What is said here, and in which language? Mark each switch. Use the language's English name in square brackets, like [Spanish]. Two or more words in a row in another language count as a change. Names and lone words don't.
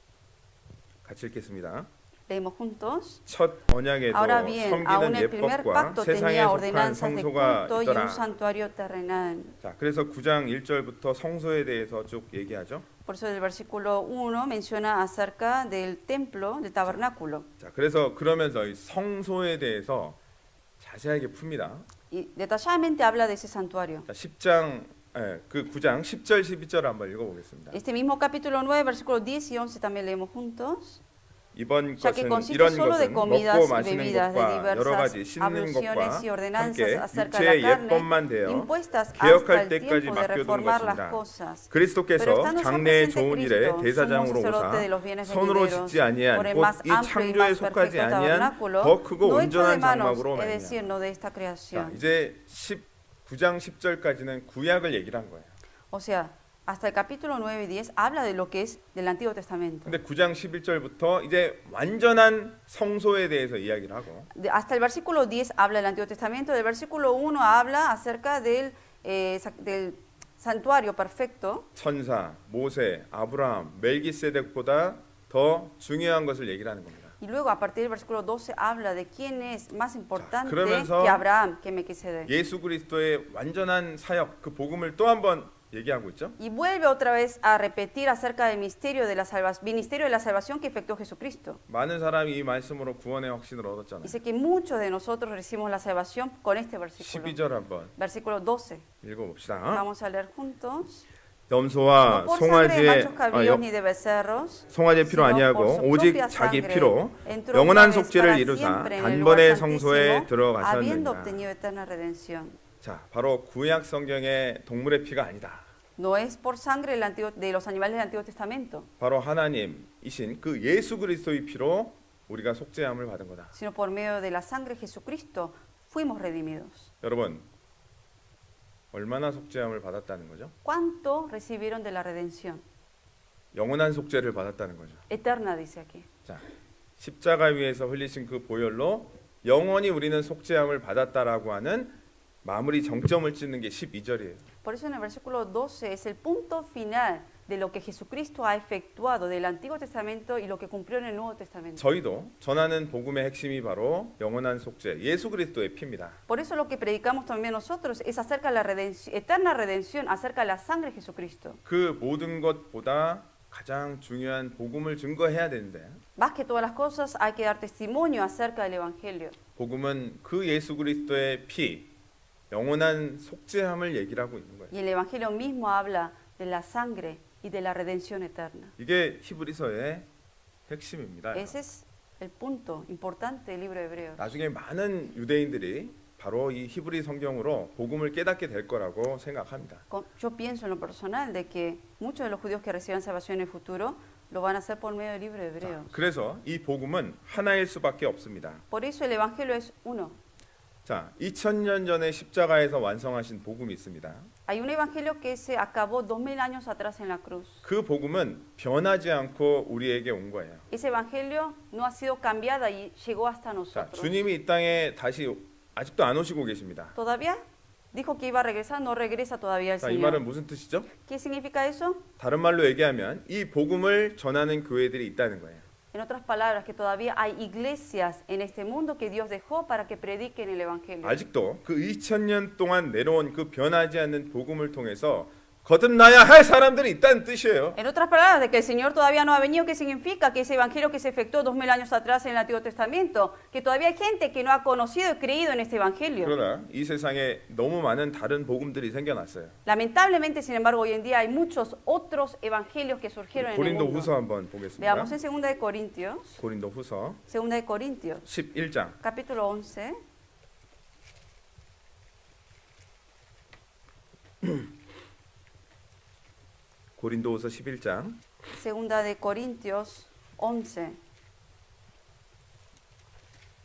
[Korean] 같이 읽겠습니다. [Spanish] Leemos juntos. [Korean] 첫 언약에도 [Spanish] Ahora bien, aún [Korean] 섬기는 [Spanish] el primer [Korean] 예법과 [Spanish] pacto [Korean] 세상에 [Spanish] tenía [Korean] 속한 [Spanish] ordenanzas de [Korean] 성소가 [Spanish] culto y [Korean] 있더라. [Spanish] un santuario terrenal. [Korean] 자, 그래서 9장 1절부터 성소에 대해서 쭉 얘기하죠. [Spanish] Por eso el versículo 1 menciona acerca del templo, del tabernáculo. [Korean] 자, 그래서 그러면서 이 성소에 대해서 자세하게 풉니다. [Spanish] Y detalladamente habla de ese santuario. [Korean] 자, 10장 그 9장 10절 12절 한번 읽어보겠습니다. [Spanish] Este mismo capítulo 9, versículos 10 y 11 también leemos juntos. [Korean] 이번 [Spanish] Ya que [Korean] 것은 [Spanish] consiste [Korean] 이런 [Spanish] solo de [Korean] 것은 [Spanish] comidas [Korean] 먹고 [Spanish] y [Korean] 마시는 [Spanish] bebidas de [Korean] 것과 여러 [Spanish] diversas [Korean] 가지 씻는 것과 [Spanish] abluciones y ordenanzas [Korean] 함께 [Spanish] acerca de la [Korean] 육체의 [Spanish] carne, [Korean] 예법만 되어 [Spanish] impuestas hasta [Korean] 개혁할 [Spanish] el [Korean] 때까지 [Spanish] tiempo de [Korean] 맡겨둔 [Spanish] reformar las [Korean] 것입니다. [Spanish] cosas. Pero [Korean] 그리스도께서 [Spanish] estando ya [Korean] 장래의 [Spanish] presente [Korean] 좋은 일에 [Spanish] Cristo, sumo [Korean] 대사장으로 [Spanish] sacerdote de [Korean] 오사 [Spanish] los bienes [Korean] 손으로 [Spanish] venideros, [Korean] 짓지 아니한 [Spanish] por el [Korean] 곧 [Spanish] más [Korean] 이 [Spanish] amplio y [Korean] 창조에 [Spanish] más [Korean] 속하지 [Spanish] perfecto [Korean] 아니한 [Spanish] tabernáculo, [Korean] 더 크고 [Spanish] no hecho de [Korean] 온전한 [Spanish] manos, [Korean] 장막으로 [Spanish] es decir, [Korean] 말미암아. [Spanish] no de esta [Korean] 자, [Spanish] creación. [Korean] 이제 9장 10절까지는 구약을 얘기를 한 거예요. [Spanish] O sea, hasta el capítulo 9 y 10 habla de lo que es del Antiguo Testamento. [Korean] 근데 9장 11절부터 이제 완전한 성소에 대해서 이야기를 하고 [Spanish] Hasta el versículo 10 habla del Antiguo Testamento, del versículo 1 habla acerca del santuario perfecto. [Korean] 천사, 모세, 아브라함, 멜기세덱보다 더 중요한 것을 얘기를 하는 겁니다. [Spanish] Y luego a partir del versículo 12 habla de quién es más importante [Korean] 그러면서 [Spanish] que Abraham, que Melquisedec. [Korean] 예수 그리스도의 완전한 사역, 그 복음을 또 한번 얘기하고 있죠. [Spanish] Y vuelve otra vez a repetir acerca del ministerio de la salvación que efectuó Jesucristo. [Korean] 많은 사람이 이 말씀으로 구원의 확신을 얻었잖아요. [Spanish] Dice que muchos de nosotros recibimos la salvación con este versículo. [Korean] 12절 한번 [Spanish] Versículo 12. [Korean] 읽어봅시다. [Spanish] Vamos a leer juntos. [Korean] 염소와 [Spanish] No por sangre de machos [Korean] 송아지의 [Spanish] cabríos ni de becerros, [Korean] 송아지 피로 [Spanish] sino [Korean] 아니하고 [Spanish] por su [Korean] 오직 [Spanish] propia [Korean] 자기 [Spanish] sangre, [Korean] 피로 [Spanish] entró [Korean] 영원한 [Spanish] una vez [Korean] 속죄를 [Spanish] para [Korean] 이루사 [Spanish] siempre en el [Korean] 단번에 [Spanish] lugar [Korean] 성소에 [Spanish] santísimo, habiendo [Korean] 들어가셨느니라. [Spanish] obtenido eterna redención. [Korean] 자, 바로 구약 성경의 동물의 피가 아니다. [Spanish] No es por sangre de los animales del Antiguo Testamento, [Korean] 바로 하나님이신 그 예수 그리스도의 피로 우리가 속죄함을 받은 거다. [Spanish] sino por medio de la sangre de Jesucristo fuimos redimidos. [Korean] 여러분, 얼마나 속죄함을 받았다는 거죠? [Spanish] ¿Cuánto recibieron de la redención? [Korean] 영원한 속죄를 받았다는 거죠. [Spanish] Eterna dice aquí. [Korean] 자, 십자가 위에서 흘리신 그 보혈로 영원히 우리는 속죄함을 받았다라고 하는 마무리 정점을 찍는 게 12절이에요. [Spanish] Por eso en el versículo 12 es el punto final de lo que Jesucristo ha efectuado del Antiguo Testamento y lo que cumplió en el Nuevo Testamento. [Korean] 저희도 전하는 복음의 핵심이 바로 영원한 속죄, 예수 그리스도의 피입니다. [Spanish] Por eso lo que predicamos también nosotros es acerca de la eterna redención, acerca de la sangre de Jesucristo. [Korean] 그 모든 것보다 가장 중요한 복음을 증거해야 되는데 [Spanish] Más que todas las cosas hay que dar testimonio acerca del Evangelio. [Korean] 복음은 그 예수 그리스도의 피, 영원한 속죄함을 얘기를 하고 있는 거예요. [Spanish] Y el Evangelio mismo habla de la sangre y de la redención eterna. [Korean] 이게 히브리서의 핵심입니다. [Spanish] Ese es el punto importante del libro de Hebreos. [Korean] 나중에 많은 유대인들이 바로 이 히브리 성경으로 복음을 깨닫게 될 거라고 생각합니다. [Spanish] Yo pienso en lo personal de que muchos de los judíos que reciban salvación en el futuro lo van a hacer por medio del libro de Hebreos. [Korean] 그래서 이 복음은 하나일 수밖에 없습니다. [Spanish] Por eso el Evangelio es uno. [Korean] 자, 2000년 전에 십자가에서 완성하신 복음이 있습니다. [Spanish] Hay un Evangelio que se acabó 2000 años atrás en la cruz. [Korean] 그 복음은 변하지 않고 우리에게 온 거예요. [Spanish] Ese Evangelio no ha sido cambiada y llegó hasta [Korean] 자, [Spanish] nosotros. [Korean] 주님이 이 땅에 다시 아직도 안 오시고 계십니다. [Spanish] ¿Todavía? Dijo que iba a regresar, no regresa todavía el [Korean] 자, 이 말은 [Spanish] Señor. [Korean] 무슨 뜻이죠? [Spanish] ¿Qué significa eso? [Korean] 다른 말로 얘기하면 이 복음을 전하는 교회들이 있다는 거예요. [Spanish] En otras palabras, que todavía hay iglesias en este mundo que Dios dejó para que prediquen el Evangelio. [Korean] 아직도 그 2000년 동안 내려온 그 변하지 않는 복음을 통해서 거듭나야 할 사람들이 있다는 뜻이에요. [Spanish] En otras palabras, de que el Señor todavía no ha venido, ¿qué significa? Que ese evangelio que se efectuó 2000 años atrás en el Antiguo Testamento, que todavía hay gente que no ha conocido y creído en este evangelio. [Korean] 그러나 이 세상에 너무 많은 다른 복음들이 생겨났어요. [Spanish] Lamentablemente, sin embargo, hoy en día hay muchos otros evangelios que surgieron en el [Korean] 고린도 [Spanish] mundo. [Korean] 후서 한번 보겠습니다. [Spanish] Veamos en 2 de Corintios, [Korean] 고린도 후서 [Spanish] 2 de Corintios, [Korean] 11장 [Spanish] capítulo 11. [Korean] 고린도후서 11장 [Spanish] 2 de Corintios 11.